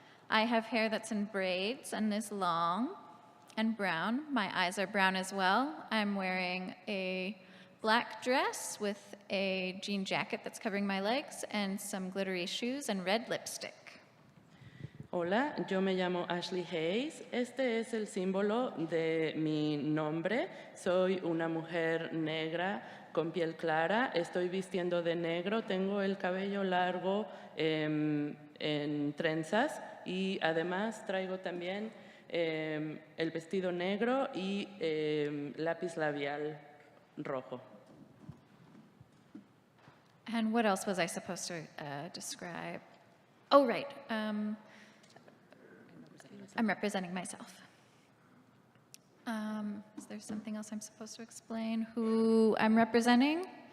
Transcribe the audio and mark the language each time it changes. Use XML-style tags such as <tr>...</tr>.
<en>I have hair that's in braids and is long and brown. My eyes are brown as well. I'm wearing a black dress with a jean jacket that's covering my legs and some glittery shoes and red lipstick.</en> <es>Hola, yo me llamo Ashley Hayes. Este es el símbolo de mi nombre. Soy una mujer negra con piel clara. Estoy vistiendo de negro. Tengo el cabello largo en trenzas y además traigo también el vestido negro y lápiz labial rojo.</es> <en>And what else was I supposed to describe? Oh, right. I'm representing myself. Is there something else I'm supposed to explain? Who I'm representing?</en>